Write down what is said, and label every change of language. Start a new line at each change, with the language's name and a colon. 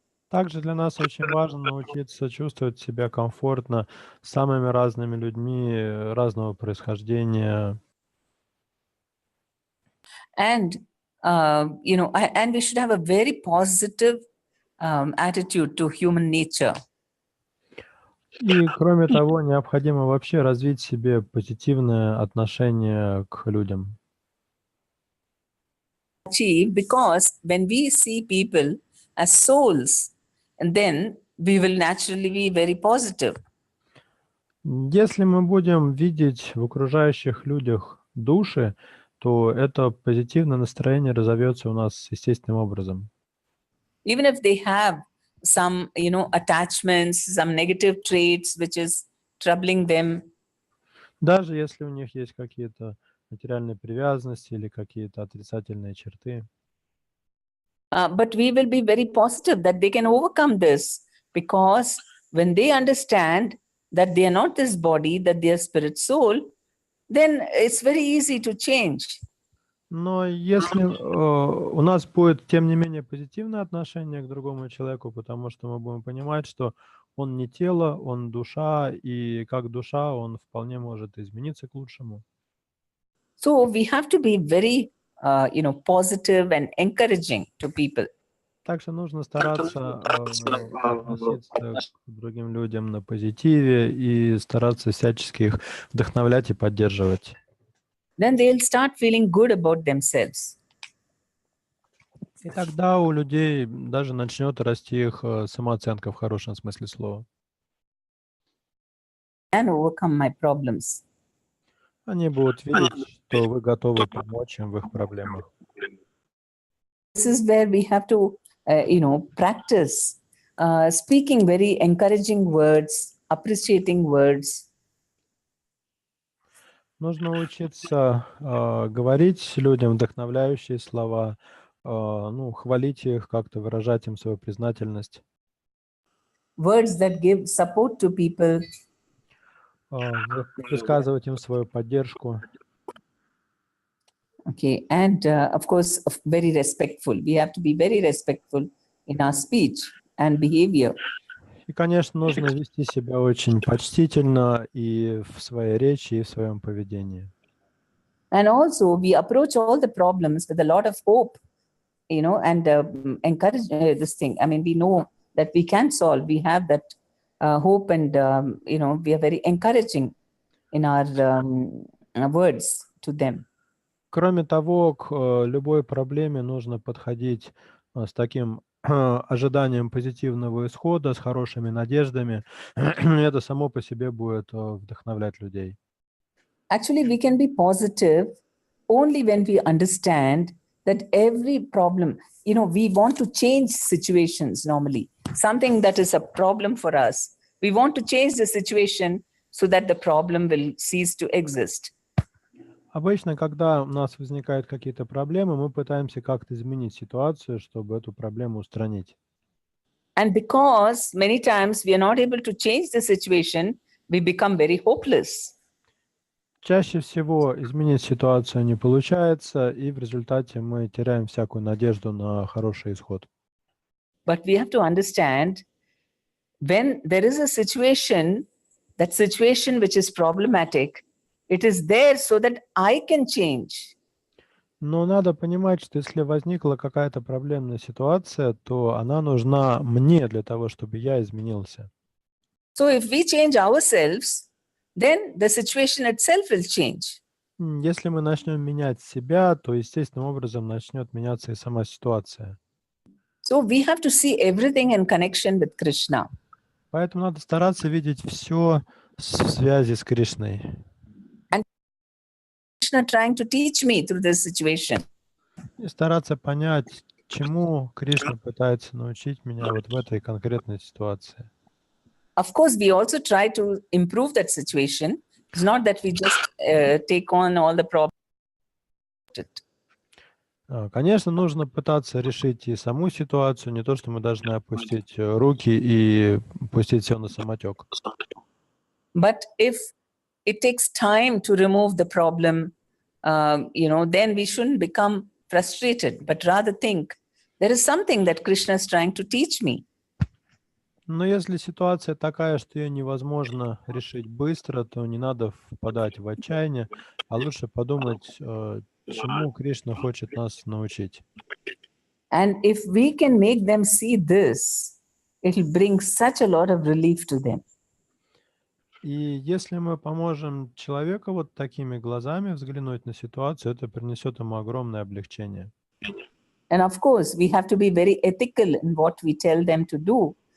Russian: Также для нас очень важно научиться чувствовать себя комфортно с самыми разными людьми разного происхождения.
English: And, and we should have a very positive attitude to human nature.
Russian: И, кроме того, необходимо вообще развить в себе позитивное отношение к людям.
English: Because when we see people as souls, and then we will naturally be very positive.
Russian: Если мы будем видеть в окружающих людях души, то это позитивное настроение разовьется у нас естественным образом.
English: Even if they have some, attachments, some negative traits, which is troubling them.
Russian: Даже если у них есть какие-то материальные привязанности или какие-то отрицательные черты.
English: But we will be very positive that they can overcome this, because when they understand that they are not this body, that they are spirit soul, then it's very easy to change.
Russian: Но если у нас будет, тем не менее, позитивное отношение к другому человеку, потому что мы будем понимать, что он не тело, он душа, и как душа он вполне может измениться к лучшему.
English: So we have to be very, positive and encouraging to people.
Russian: Также нужно стараться относиться к другим людям на позитиве и стараться всячески их вдохновлять и поддерживать.
English: Then they'll start feeling good about themselves.
Russian: И тогда у людей даже начнет расти их самооценка в хорошем смысле слова.
English: And overcome my problems.
Russian: Они будут видеть, что вы готовы помочь им в их проблемах.
English: This is where we have to, practice speaking very encouraging words, appreciating words.
Russian: Нужно учиться говорить людям вдохновляющие слова, хвалить их, как-то выражать им свою признательность.
English: Words that give support to people.
Russian: Высказывать им свою поддержку.
English: Okay, and of course, very respectful. We have to be very respectful in our speech and behavior.
Russian: И, конечно, нужно вести себя очень почтительно и в своей речи, и в своем поведении.
English: And also, we approach all the problems with a lot of hope, and encourage this thing. I mean, we know that we can solve. We have that hope, and we are very encouraging in our words to them.
Russian: Кроме того, к любой проблеме нужно подходить с таким ожиданием позитивного исхода, с хорошими надеждами. Это само по себе будет вдохновлять людей.
English: Actually, we can be positive only when we understand that every problem, we want to change situations normally. Something that is a problem for us, we want to change the situation so that the problem will cease to exist.
Russian: Обычно, когда у нас возникают какие-то проблемы, мы пытаемся как-то изменить ситуацию, чтобы эту проблему устранить.
English: And because many times we are not able to change the situation, we become very hopeless.
Russian: Чаще всего изменить ситуацию не получается, и в результате мы теряем всякую надежду на хороший исход.
English: But we have to understand when there is a situation, that situation which is problematic, it is there so that I can change.
Russian: Но надо понимать, что если возникла какая-то проблемная ситуация, то она нужна мне для того, чтобы я изменился.
English: So if we change ourselves, then the situation itself will change.
Russian: Если мы начнем менять себя, то естественным образом начнет меняться и сама ситуация.
English: So we have to see everything in connection with Krishna.
Russian: Поэтому надо стараться видеть все в связи с Кришной.
English: Krishna trying to teach me through this situation.
Russian: И стараться понять, чему Кришна пытается научить меня вот в этой конкретной ситуации.
English: Of course, we also try to improve that situation. It's not that we just take on all the problems.
Russian: Конечно, нужно пытаться решить и саму ситуацию, не то, что мы должны опустить руки и пустить все на самотек.
English: But if it takes time to remove the problem, then we shouldn't become frustrated, but rather think, there is something that Krishna is trying to teach me.
Russian: Но если ситуация такая, что ее невозможно решить быстро, то не надо впадать в отчаяние, а лучше подумать, чему Кришна хочет нас научить.
English: And if we can make them see this, it will bring such a lot of relief to them.
Russian: И если мы поможем человеку вот такими глазами взглянуть на ситуацию, это принесет ему огромное облегчение.
English: And of course, we have to be very ethical in what we tell them to do.